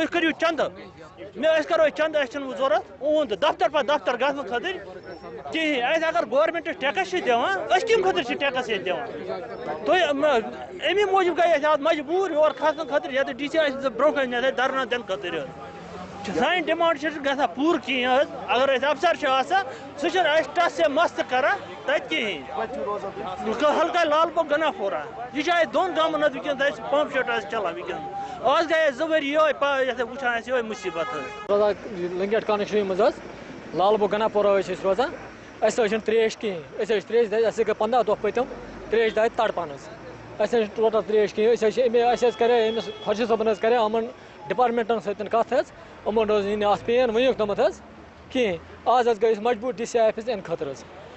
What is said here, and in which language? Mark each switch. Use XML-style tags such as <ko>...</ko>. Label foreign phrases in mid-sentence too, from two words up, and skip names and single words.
<ks>کٔرِو چندٕ أسۍ کَرو چندٕ اَسہِ چھُنہٕ ضوٚرتھ اُہُنٛد دفتر پتہٕ دفتر گژھنہٕ خٲطرٕ کِہیٖنۍ اَسہِ اگر گورمنٹس ٹیکس چھِ دِوان أسۍ کَمہِ خٲطرٕ چھِ ٹیکس ییٚتہِ دِوان تُہۍ امی موٗجوٗب گٔے أسۍ آز مجبوٗر یور کھسنہٕ خٲطرٕ ییٚتہِ ڈی سی اَسہِ برونٛہہ کَنہِ ییٚتہِ دھرنا دِنہٕ خٲطرٕ سانہِ ڈِمانڈ چھِ گژھان پوٗرٕ کِہیٖنۍ حظ اگر أسۍ افسر چھِ آسان سُہ چھُنہٕ اَسہِ</ks> <ur>ٹس سے مست</ur> <ks>کران تَتہِ کِہیٖنۍ ہلکا لال پور گنا پورہ یہ چھُ اَسہِ 2 گامن حظ وٕنکٮ۪نس اَسہِ پمپ شیٹ آسہِ چلان وٕنکٮ۪نس آز گٔے اَسہِ 2 ؤری یِہوٚے یَتھ وٕچھان اَسہِ یِہوٚے مُصیٖبت حظ روزان لنگیٹ کانسٹیچوٗنسی منٛز حظ لال پور گنا پورہ ٲسۍ أسۍ روزان اَسہِ حظ چھِنہٕ ترٛیش کِہیٖنۍ أسۍ حظ چھِ ترٛیش دادِ اَسہِ گٔے 15 دۄہ پٔتِم ترٛیش دادِ تڑپان حظ اَسہِ حظ چھِ ٹوٹل ترٛیش کِہیٖنۍ أسۍ حظ چھِ اَسہِ حظ کَرے أمِس خۄرشیٖد صٲبن حظ کَرے یِمن ڈپارٹمنٹن سۭتۍ کَتھ حظ یِمن حظ یی نہٕ اَتھ پین ؤنیُک تامَتھ حظ کِہیٖنۍ آز حظ گٔے أسۍ مجبوٗر</ks> <en>DC office</en> <ks>یِنہٕ خٲطرٕ حظ</ks>